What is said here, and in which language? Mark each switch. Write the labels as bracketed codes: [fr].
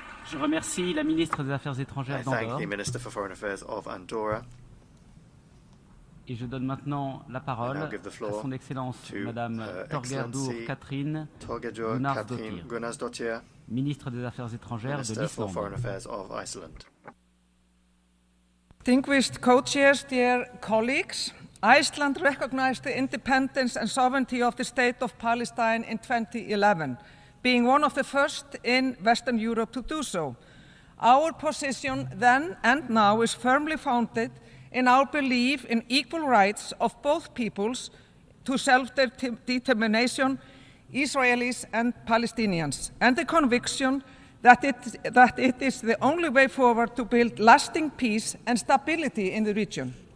[fr] Je remercie la ministre des Affaires étrangères [en] I thank [fr] d'Andorre. [en] the Minister for Foreign Affairs of Andorra. [fr] Et je donne maintenant la parole à son Excellence Madame Torgerdur Katrin Gunnarsdóttir, ministre des Affaires étrangères de l'Islande. [en] Distinguished co-chairs, dear colleagues, Iceland recognized the independence and sovereignty of the State of Palestine in 2011, being one of the first in Western Europe to do so. Our position then and now is firmly founded in our belief in equal rights of both peoples to self-determination, Israelis and Palestinians, and the conviction that it is the only way forward to build lasting peace and stability in the region.